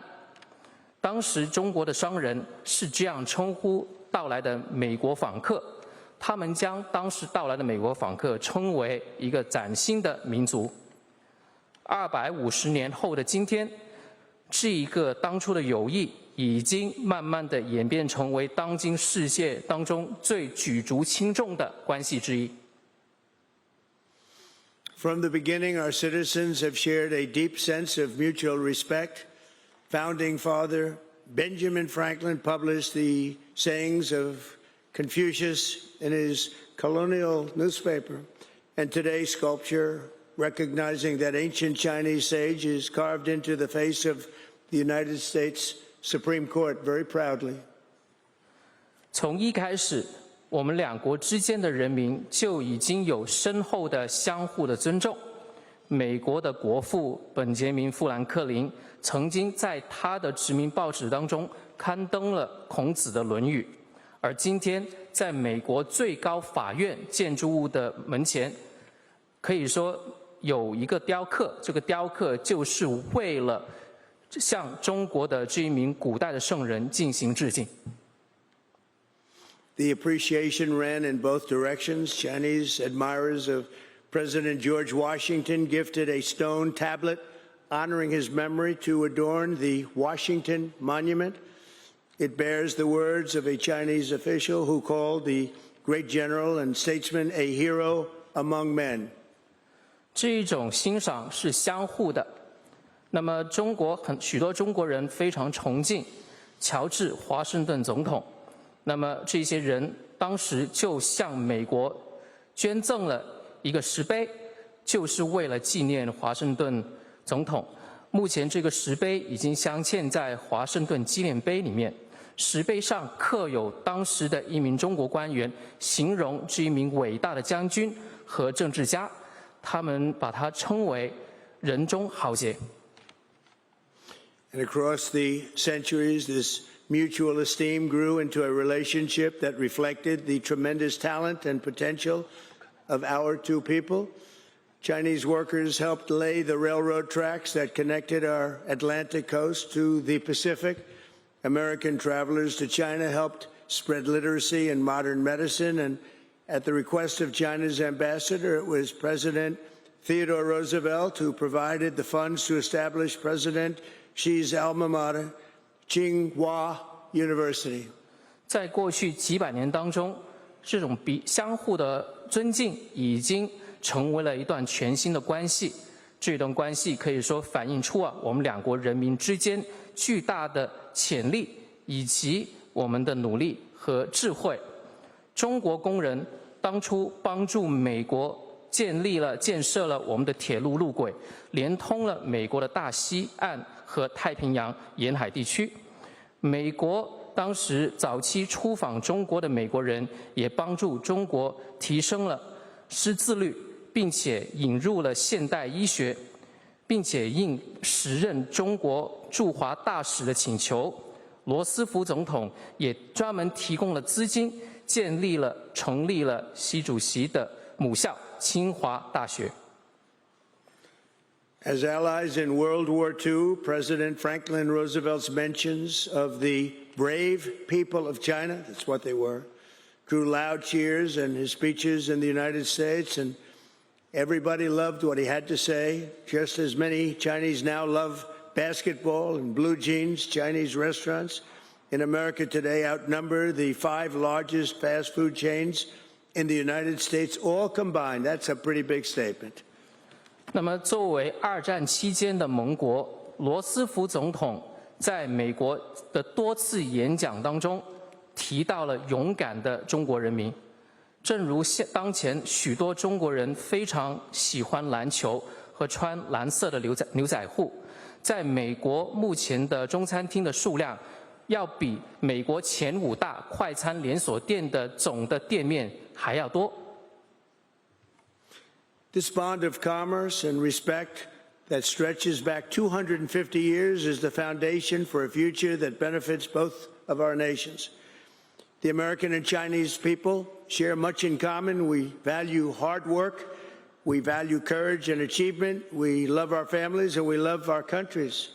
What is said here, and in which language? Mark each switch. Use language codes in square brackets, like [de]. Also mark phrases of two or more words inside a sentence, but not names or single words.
[zh] 當時中國的商人是這樣稱呼到來的美國訪客，他們將當時到來的美國訪客稱為一個嶄新的民族。250年後的今天，這一個當初的友誼已經慢慢的演變成為當今世界當中最舉足輕重的關係之一。 [en] From the beginning, our citizens have shared a deep sense of mutual respect. Founding Father Benjamin Franklin published the sayings of Confucius in his colonial newspaper, and today's sculpture, recognizing that ancient Chinese sage, is carved into the face of the United States Supreme Court very proudly. [zh] 從一開始，我們兩國之間的人民就已經有深厚的相互的尊重。美國的國父本傑明·富蘭克林曾經在他的殖民報紙當中刊登了孔子的《論語》，而今天在美國最高法院建築物的門前，可以說有一個雕刻，這個雕刻就是為了向中國的這一名古代的聖人進行致敬。 [en] The appreciation ran in both directions. Chinese admirers of President George Washington gifted a stone tablet honoring his memory to adorn the Washington Monument. It bears the words of a Chinese official who called the great general and statesman a hero among men. [zh] 這一種欣賞是相互的。那麼，許多中國人非常崇敬喬治·華盛頓總統。那麼，這些人當時就向美國捐贈了一個石碑，就是為了紀念華盛頓總統。目前這個石碑已經鑲嵌在華盛頓紀念碑裡面，石碑上刻有當時的一名中國官員形容這一名偉大的將軍和政治家，他們把它稱為人中豪傑。 [en] And across the centuries, this mutual esteem grew into a relationship that reflected the tremendous talent and potential of our two people. Chinese workers helped lay the railroad tracks that connected our Atlantic coast to the Pacific. American travelers to China helped spread literacy and modern medicine. And at the request of China's ambassador, it was President Theodore Roosevelt who provided the funds to establish President Xi's alma mater, Tsinghua University. [zh] 在过去几百年当中，这种相互的尊敬已经成为了一段全新的关系。这段关系可以说反映出我们两国人民之间巨大的潜力以及我们的努力和智慧。中国工人当初帮助美国建设了我们的铁路路軌，連通了美國的大西岸和太平洋沿海地區。美國當時早期出訪中國的美國人也幫助中國提升了識字率，並且引入了現代醫學，並且應時任中國駐華大使的請求，羅斯福總統也專門提供了資金，成立了習主席的母校清華大學。 [en] As allies in World War II, President Franklin Roosevelt's mentions of the brave people of China, that's what they were, drew loud cheers in his speeches in the United States, and everybody loved what he had to say, just as many Chinese now love basketball and blue jeans. Chinese restaurants in America today outnumber the 5 largest fast food chains in the United States, all combined. That's a pretty big statement. [zh] 那麼，作為二戰期間的盟國，羅斯福總統在美國的多次演講當中提到了勇敢的中國人民。正如當前許多中國人非常喜歡籃球和穿藍色的牛仔褲，在美國目前的中餐廳的數量要比美國前5大快餐連鎖店的總的店面還要多。 [en] This bond of commerce and respect that stretches back 250 years is the foundation for a future that benefits both of our nations. The American and Chinese people share much in common. We value hard work, we value courage and achievement, we love our families, and we love our countries.